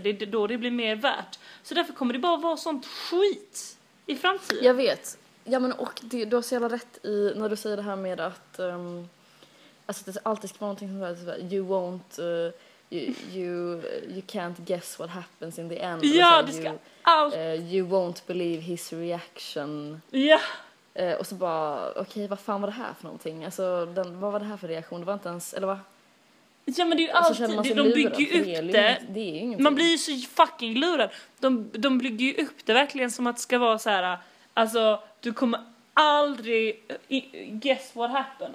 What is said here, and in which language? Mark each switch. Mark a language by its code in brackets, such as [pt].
[sv] Det är då det blir mer värt. Så därför kommer det bara vara sånt skit i framtiden. Jag vet. Ja, men och det, du har så jävla rätt i när du säger det här med att alltså det alltid ska vara någonting som säger [en] you won't... You can't guess what happens in the end. [sv] Ja, så, det ska allt. [en] You won't believe his reaction. [sv] Ja. Och så bara, okej, vad fan var det här för någonting? Alltså, vad var det här för reaktion? Det var inte ens, eller va? Ja, men det är ju alltid, så de bygger upp det. Det är ju, man blir ju så fucking lurad. De bygger ju upp det verkligen som att det ska vara så här, alltså, du kommer aldrig [en] guess what happened.